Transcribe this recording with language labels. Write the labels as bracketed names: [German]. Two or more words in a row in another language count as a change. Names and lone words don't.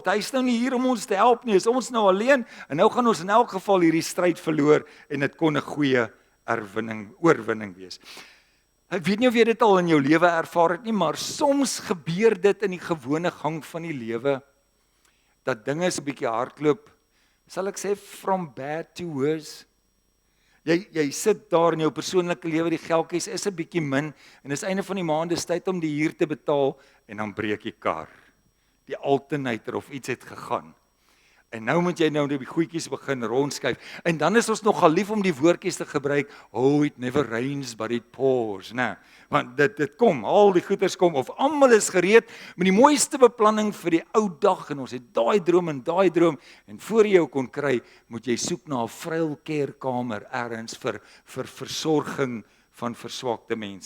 [Afrikaans] Hy is nou nie hier om ons te help nie, is ons nou alleen, en nou gaan ons in elk geval hierdie stryd verloor, en dit kon 'n goeie oorwinning wees. Ek weet nie of jy dit al in jou lewe ervaar het nie, maar soms gebeur dit in die gewone gang van die lewe, dat dinge so 'n bietjie hardloop, sal ek sê, [English] from bad to worse. [Afrikaans] Jy sit daar in jou persoonlike lewe, die geldjies is 'n bietjie min, en dis einde van die maand, is tyd om die huur te betaal, en dan breek die kar. Die alternator of iets het gegaan. En nou moet jy nou die goedjies begin rondskuif. En dan is ons nogal lief om die woordjies te gebruik, [English] oh, it never rains, but it pours, [Afrikaans] né? Want dit kom, al die goeders kom, of almal is gereed met die mooiste beplanning vir die ou dag, en ons het daai droom, en voor jy jou kon kry, moet jy soek na 'n vryelkerkamer ergens vir versorging van verswakte mense.